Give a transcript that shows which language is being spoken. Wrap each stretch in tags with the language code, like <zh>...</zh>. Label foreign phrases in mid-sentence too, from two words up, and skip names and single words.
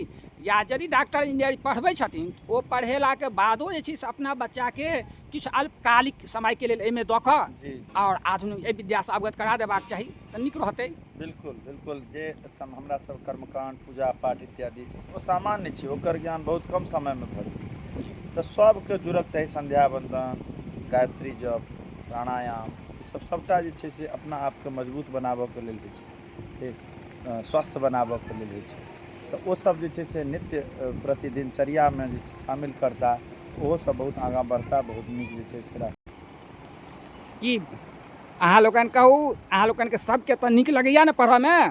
<mai>या यदि डॉक्टर इंजीनियर पढ़बै छथिन ओ पढ़ेलाके बादो जे छै से अपना बच्चाके किछु अल्पकालिक समयके लेल एहिमे दऽ कऽ आओर आधुनिक एहि विद्यासँ अवगत करा देबाक चाही तऽ नीक रहतै। बिल्कुल बिल्कुल। जे हमरा सब कर्मकाण्ड पूजा पाठ इत्यादि ओ सामान्य छै, ओकर ज्ञान बहुत कम समयमे भऽ जेतै। तऽ सबके जुड़क चाही, संध्या वन्दन, गायत्री जप, प्राणायाम, ईसब सबटा जे छै से अपना आपके मजबूत बनाबऽके लेल होइ छै, स्वस्थ बनाबऽके लेल होइ छै। तऽ ओ सब जे छै से नित्य प्रतिदिनचर्यामे जे छै शामिल करता, ओहो सब बहुत आगाँ बढ़ता, बहुत नीक जे छै से रास्ता। की अहाँ लोकनि कहू, अहाँ लोकनिके सबके तऽ नीक लगैए ने पढ़ऽमे?</mai>